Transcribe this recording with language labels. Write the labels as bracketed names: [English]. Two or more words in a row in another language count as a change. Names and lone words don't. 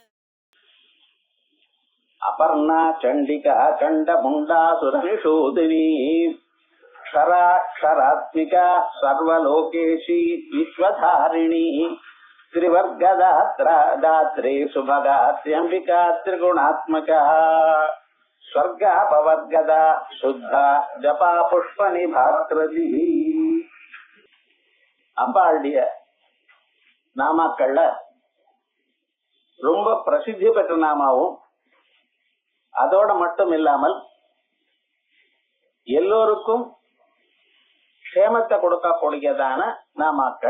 [Sanskrit] अपर्णा चंडिका चंडमुंडासुरनिषूदिनी क्षराक्षरात्मिका सर्वलोकेशी विश्वधारिणी त्रिवर्गदात्रा दात्री सुभगात्यंबिका त्रिगुणात्मका स्वर्गापवर्गदा शुद्धा जपा पुष्प निभाकृதி. [Tamil] அம்பாளுடைய நாமாக்கள்ல ரொம்ப பிரசித்தி பெற்ற நாமாவும் அதோட மட்டும் இல்லாமல் எல்லோருக்கும் க்ஷேமத்தை கொடுக்கக்கூடியதான நாமாக்கள்.